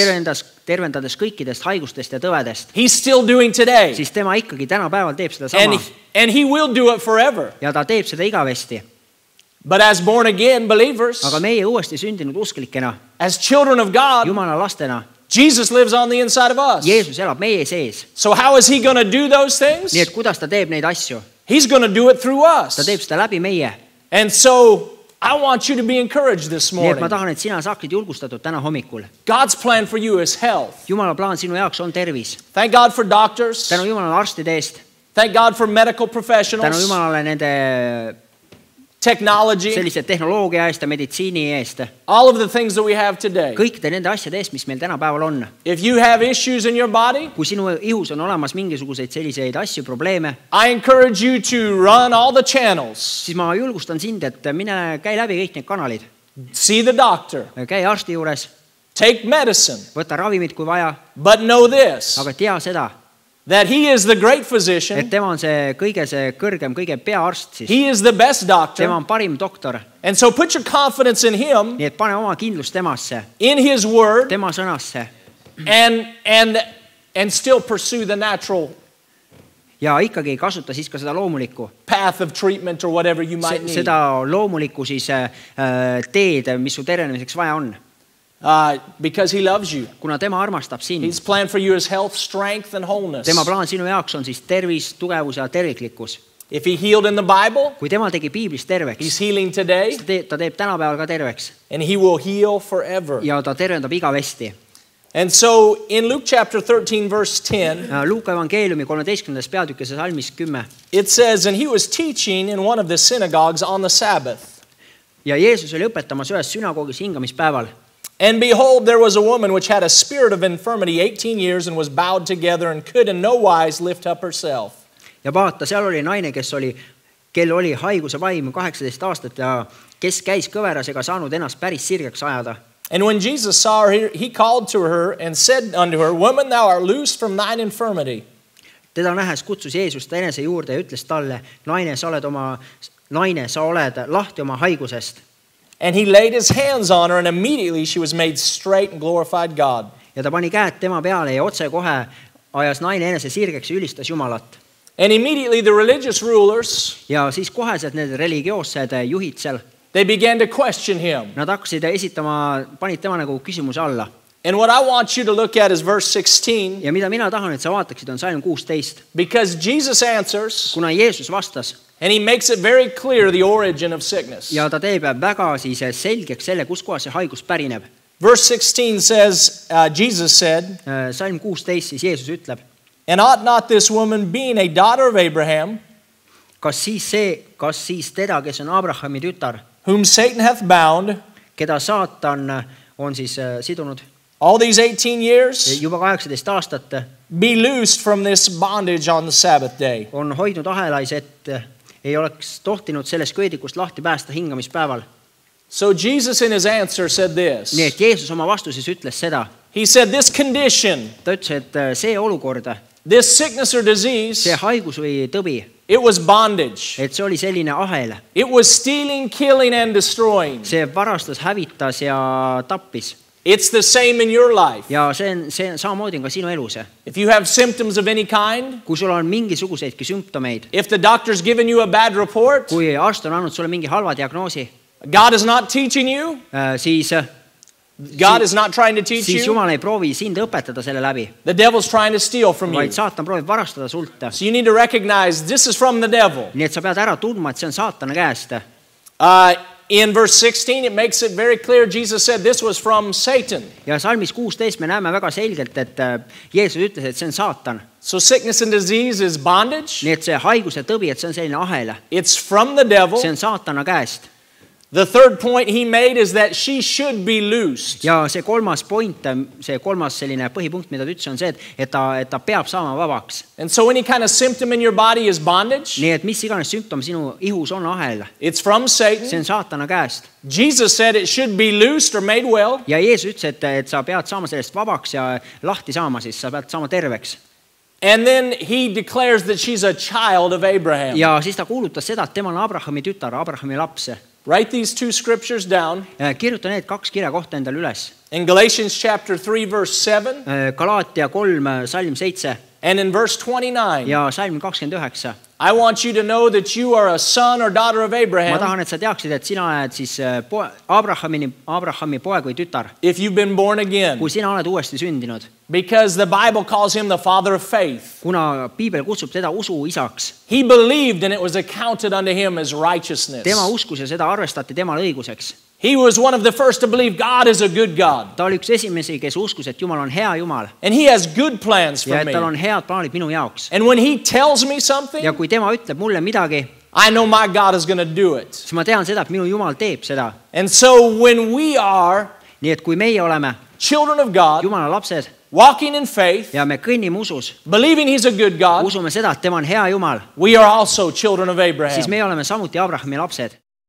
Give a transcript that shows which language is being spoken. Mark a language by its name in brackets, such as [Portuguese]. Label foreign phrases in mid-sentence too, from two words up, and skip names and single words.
[Estonian] Tervendades kõikidest haigustest ja tõvedest. [English] He's still doing today. [Estonian] Siis tema ikkagi tänapäeval teeb seda sama. [English] And he will do it forever. [Estonian] Ja ta teeb seda igavesti. [English] But as born again believers. [Estonian] Aga meie uuesti sündinud usklikena. [English] As children of God. [Estonian] Jumala lastena. [English] Jesus lives on the inside of us. [Estonian] Jeesus elab meie sees. [English] So how is he going to do those things? [Estonian] Nii et kuidas ta teeb neid asju? [English] He's going to do it through us. [Estonian] Ta teeb seda läbi meie. [English] And so I want you to be encouraged this morning. [Estonian] Nii et ma tahan, et sina saaksid julgustatud täna hommikul. [English] God's plan for you is health. [Estonian] Jumala plaan sinu jaoks on tervis. [English] Thank God for doctors. [Estonian] Tänu Jumalale arstide eest. [English] Thank God for medical professionals. [Estonian] Tänu Jumalale nende technology. Sellise tehnoloogia eest ja meditsiini eest. [English] All of the things that we have today. [Estonian] Kõikide nende asjade eest, mis meil tänapäeval on. [English] If you have issues in your body. [Estonian] Kui sinu ihus on olemas mingisuguseid selliseid asju, probleeme. [English] I encourage you to run all the channels. [Estonian] Siis ma julgustan sind, et mine käi läbi kõik need kanalid. [English] See the doctor. [Estonian] Käi arsti juures. [English] Take medicine. [Estonian] Võta ravimid kui vaja. [English] But know this. [Estonian] Aga tea seda. [English] That he is the great physician. [Estonian] Et tema on see kõrgem, kõige peaarst siis. [English] He is the best doctor. [Estonian] Tema on parim doktor. [English] And so put your confidence in him. [Estonian] Nii et pane oma kindlust temasse. [English] In his word. [Estonian] Tema sõnasse. [English] And still pursue the natural. [Estonian] Ja ikkagi kasuta siis ka seda loomulikku. [English] Path of treatment or whatever you might need. [Estonian] Seda loomulikku siis teed, mis su tervenemiseks vaja on. [English] Because he loves you. [Estonian] Kuna tema armastab sind. [English] His plan for you is health, strength and wholeness. [Estonian] Tema plaan sinu jaoks on siis tervis, tugevus ja terviklikkus. [English] If he healed in the Bible, [Estonian] kui tema tegi Piiblis terveks, [English] he's healing today. [Estonian] Ta teeb tänapäeval ka terveks. [English] And he will heal forever. [Estonian] Ja ta tervendab igavesti. [English] And so in Luke chapter 13 verse 10, [Estonian] Luuka evangeeliumi 13. peatükis salmis 10. [English] It says, and he was teaching in one of the synagogues on the Sabbath. [Estonian] Ja Jeesus oli õpetamas ühes sünagoogis hingamispäeval. [English] And behold, there was a woman which had a spirit of infirmity 18 years and was bowed together and could in no wise lift up herself. [Estonian] Ja vaata, seal oli naine, kel oli haiguse vaim 18 aastat ja kes käis kõveras ega saanud ennast päris sirgeks ajada. [English] And when Jesus saw her, he called to her and said unto her, Woman, thou art loosed from thine infirmity. [Estonian] Teda nähes kutsus Jeesus ta enese juurde ja ütles talle, naine, sa oled lahti oma haigusest. [English] And he laid his hands on her and immediately she was made straight and glorified God. [Estonian] Ja ta pani käed tema peale ja otse kohe ajas naine enese sirgeks ja ülistas Jumalat. [English] And immediately the religious rulers, [Estonian] ja siis koheselt need religioossed juhid seal, [English] they began to question him. [Estonian] Nad hakkasid panid tema nagu küsimuse alla. [English] And what I want you to look at is verse 16. [Estonian] Ja mida mina tahan, et sa vaataksid, on salm 16. [English] Because Jesus answers. [Estonian] Kuna Jeesus vastas. [English] And he makes it very clear the origin of sickness. [Estonian] Ja ta teeb väga siis selgeks selle, kus kohas see haigus pärineb. [English] Verse 16 says, Jesus said. [Estonian] Salm 16 siis Jeesus ütleb. [English] And ought not this woman, being a daughter of Abraham, [Estonian] kas siis teda, kes on Abrahami tütar, [English] whom Satan hath bound, [Estonian] keda saatan on siis sidunud, [English] all these 18 years, [Estonian] juba 18 aastat [English] be loosed from this bondage on the Sabbath day. [Estonian] on hoidnud ahelais, et ei oleks tohtinud sellest köödikust lahti päästa hingamispäeval. [English] So Jesus in his answer said this. [Estonian] Nii et Jeesus oma vastuses ütles seda. [English] He said this condition, [Estonian] Ta ütles, et see olukord, [English] this sickness or disease, [Estonian] see haigus või tõbi, [English] it was bondage. [Estonian] et see oli selline ahel. [English] It was stealing, killing, and destroying. [Estonian] See varastas, hävitas ja tappis. [English] It's the same in your life. [Estonian] Ja see samamoodi on ka sinu elus. [English] If you have symptoms of any kind, [Estonian] Kui sul on mingisuguseidki sümptomeid, [English] if the doctor's given you a bad report, [Estonian] kui arst on andnud sulle mingi halva diagnoosi, [English] God is not teaching you, [Estonian] siis [English] God is not trying to teach you, [Estonian] Jumal ei proovi sind õpetada selle läbi, [English] the devil's trying to steal from you. [Estonian] vaid saatan proovib varastada sult. [English] So you need to recognize this is from the devil. [Estonian] Nii et sa pead ära tundma, et see on saatana käest. [English] In verse 16, it makes it very clear. Jesus said this was from Satan. [Estonian] Ja salmis 16 me näeme väga selgelt, et Jeesus ütles, et see on saatan. [English] So sickness and disease is bondage. [Estonian] Nii et see haigus ja tõbi, et see on selline ahel. [English] It's from the devil. [Estonian] See on saatana käest. [English] The third point he made is that she should be loosed. [Estonian] Ja see kolmas point, see kolmas selline põhipunkt, mida ta ütles, on see, et ta peab saama vabaks. [English] And so any kind of symptom in your body is bondage. [Estonian] Nii et mis iganes sümptom sinu ihus on ahel, [English] It's from [Estonian] see Satan. on saatana käest. [English] Jesus said it should be loosed or made well. [Estonian] Ja Jeesus ütles, et sa pead saama sellest vabaks ja lahti saama, siis sa pead saama terveks. [English] And then he declares that she's a child of Abraham. [Estonian] Ja siis ta kuulutas seda, et tema on Abrahami tütar, Abrahami laps. [English] Write these two scriptures down. [Estonian] Kirjuta need 2 kirjakohta endale üles. [English] In Galatians chapter 3, verse 7, [Estonian] Galaatia 3, salm 7 [English] and in verse 29. [Estonian] ja salm 29. [English] I want you to know that you are a son or daughter of [Estonian] Ma Abraham tahan, et sa teaksid, et sina oled siis Abrahami poeg või tütar, [English] if you've been born again. [Estonian] kui sina oled uuesti sündinud. [English] Because the Bible calls him the father of faith. [Estonian] Kuna Piibel kutsub teda usu isaks. [English] He believed and it was accounted unto him as righteousness. [Estonian] Tema uskus ja seda arvestati temale õiguseks. [English] He was one of the first to believe God is a good God. [Estonian] Ta oli üks esimesi, kes uskus, et Jumal on hea Jumal. [English] And he has good plans [Estonian] Ja for et me. tal on head plaanid minu jaoks. [English] And when he tells me something, [Estonian] Ja kui tema ütleb mulle midagi, [English] I know my God is going to do it. [Estonian] siis ma tean seda, et minu Jumal teeb seda. [English] And so when we are [Estonian] Nii et kui meie oleme [English] children of God, [Estonian] Jumala lapsed [English] walking in faith, [Estonian] ja me kõnnime usus, [English] believing he's a good God, [Estonian] usume seda, et tema on hea Jumal, [English] we are also children of Abraham. [Estonian] siis me oleme samuti Abrahami lapsed.